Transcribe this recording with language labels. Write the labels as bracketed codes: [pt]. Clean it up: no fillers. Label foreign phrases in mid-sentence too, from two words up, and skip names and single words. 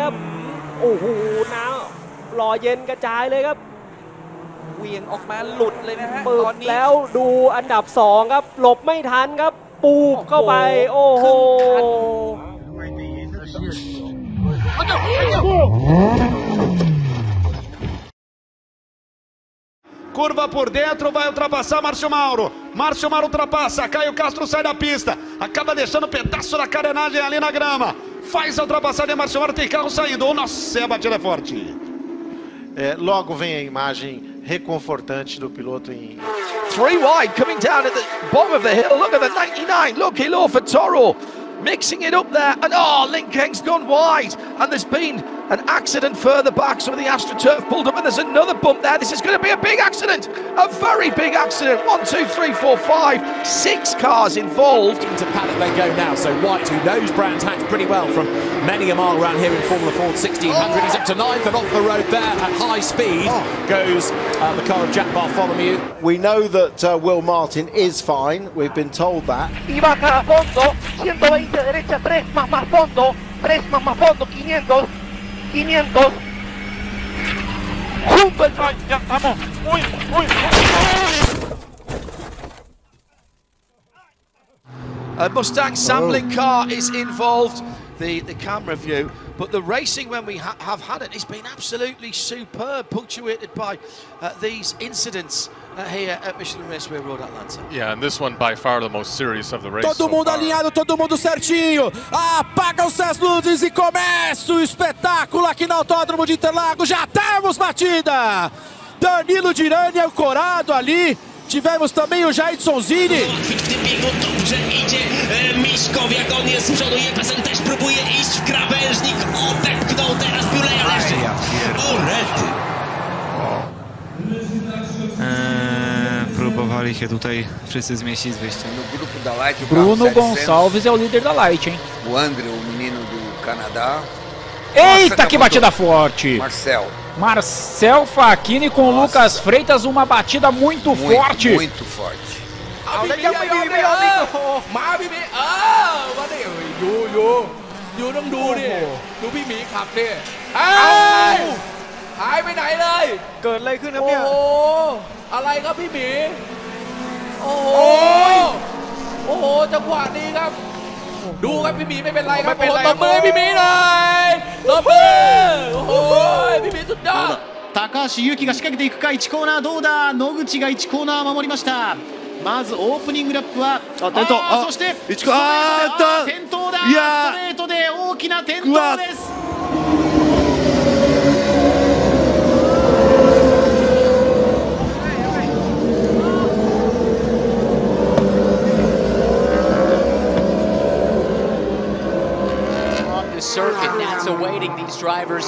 [th] ครับโอ้โหน้ำหล่อเย็นกระจายเลยครับเวียงออกมาหลุดเลยนะฮะตอนนี้แล้วดูอันดับ2ครับหลบไม่ทันครับปูบเข้าไปโอ้โห [pt] Curva por dentro, vai ultrapassar Márcio Mauro. Márcio Mauro ultrapassa, Caio Castro sai da pista. Acaba deixando um pedaço da carenagem ali na grama. Faz a ultrapassagem, Márcio Mauro tem carro saindo. Oh, nossa, a batida é forte. Logo vem a imagem reconfortante do piloto em... [en] 3 wide, coming down at the bottom of the hill. Look at the 99. Look, Hilo for Toro. Mixing it up there. And oh, Linkeng's gone wide. And there's been an accident further back. Some of the AstroTurf pulled up, and there's another bump there. This is going to be a big accident. A very big accident. 1, 2, 3, 4, 5, 6 cars involved. Into paddock they go now. So White, who knows Brands Hatch pretty well from many a mile around here in Formula Ford 1600. He's up to 9th and off the road there at high speed goes the car of Jack Bartholomew. We know that Will Martin is fine. We've been told that. [es] Y baja a fondo, 120 derecha, 3 más fondo, 3 más fondo, 500. 500. Ya estamos. [en] A Mustang sampling car is involved, the camera view, but the racing when we have had it, it's been absolutely superb, punctuated by these incidents here at Michelin Raceway Road Atlanta. Yeah, and this one by far the most serious of the race. [pt] Todo mundo alinhado, todo mundo certinho. Apagam-se as luzes e começa o espetáculo aqui no Autódromo de Interlagos. Já temos batida. Danilo Dirani ancorado ali. Tivemos também o Jaidson Zini. [pl] Dobrze idzie Miszko, jak on jest z przodu, Jepesen też próbuje iść w krawężnik, odepchnął teraz Buleja, ale jeszcze... O, rety! Próbowali się tutaj wszyscy zmieścić z wyjściem. [pt] Bruno Gonçalves é o líder da Light, hein? O André, o menino do Canadá. Eita, que batida forte! Marcel Facchini com o Lucas Freitas, uma batida muito forte. Muito forte. [th] ยูต้องดูดิดูพี่หมีขับดิหายไปไหนเลยเกิดอะไรขึ้นครับเนี่ยโอ้โหอะไรครับพี่หมีโอ้โหจังหวะนี้ครับดูครับพี่หมีไม่เป็นไรครับโอ้โหตบมือพี่หมีเลยตบมือโอ้โหพี่หมีสุดยอด [ja] 高橋優輝が仕掛けていくか。1コーナーどうだ。野口が1コーナー守りました。まずオープニングラップは転倒。そして転倒だ。ストレートで大きな転倒です。 [en] Circuit, that's awaiting these drivers.